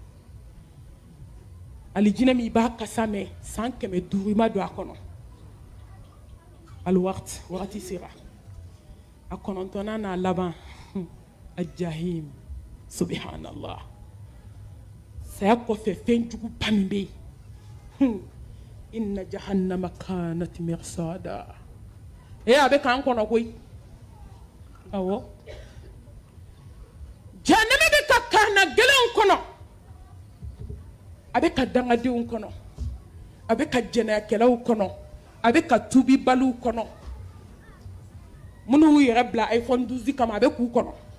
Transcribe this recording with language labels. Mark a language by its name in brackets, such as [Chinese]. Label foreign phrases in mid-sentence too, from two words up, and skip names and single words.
[Bambara] alijinɛ min i b'a kasa mɛn san 500 i ma don a kɔnɔ aliwagati wagati sera a 9nan n'a laban [Arabic] الجحيم سبحان الله [Bambara] saya kɔfɛ fɛn jugu ba min bɛ yen [Arabic] إن جهنم كانت مرصادا [Bambara] a bɛ k'an kɔnɔ koyi awɔ jahannama bɛ ka kaana gɛlɛnw kɔnɔ a bɛ ka dangadenw kɔnɔ a bɛ ka jɛnɛyakɛlaw kɔnɔ a bɛ ka tubibaliw kɔnɔ minnu y'u yɛrɛ bila iPhone 12 kama a bɛ k'u kɔnɔ